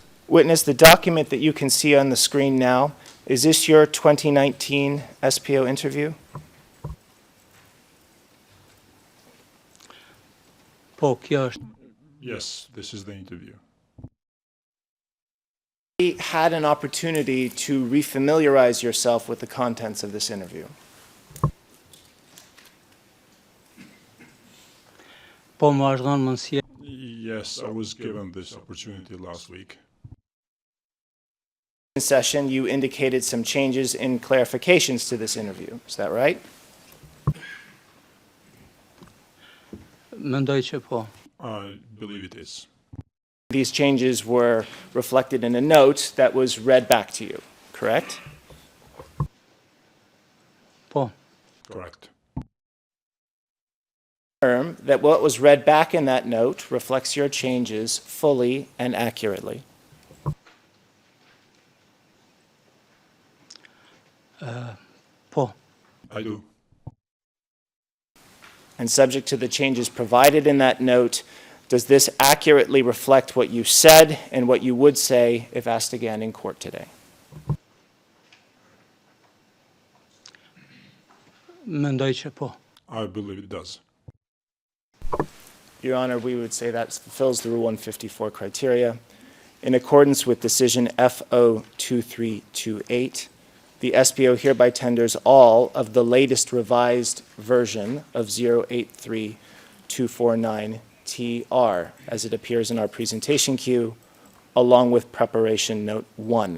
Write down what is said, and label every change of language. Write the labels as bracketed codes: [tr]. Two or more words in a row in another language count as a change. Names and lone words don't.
[en] Witness, the document that you can see on the screen now, is this your 2019 SPO interview? [sq] Po, kjo është. [en] Yes, this is the interview. You had an opportunity to refamiliarize yourself with the contents of this interview. [sq] Po, më është dhënë mundësia [en] Yes, I was given this opportunity last week. In session, you indicated some changes and clarifications to this interview. Is that right? [sq] mendoj që po. [en] I believe it is. These changes were reflected in a note that was read back to you, correct? [sq] Po, [en] Correct. Confirm that what was read back in that note reflects your changes fully and accurately. [sq] po, [en] I do. And subject to the changes provided in that note, does this accurately reflect what you said and what you would say if asked again in court today? [sq] mendoj që po. [en] I believe it does. Your Honor, we would say that fulfills the Rule 154 criteria. In accordance with decision FO 2328, the SPO hereby tenders all of the latest revised version of 083249TR as it appears in our presentation queue, along with preparation note 1.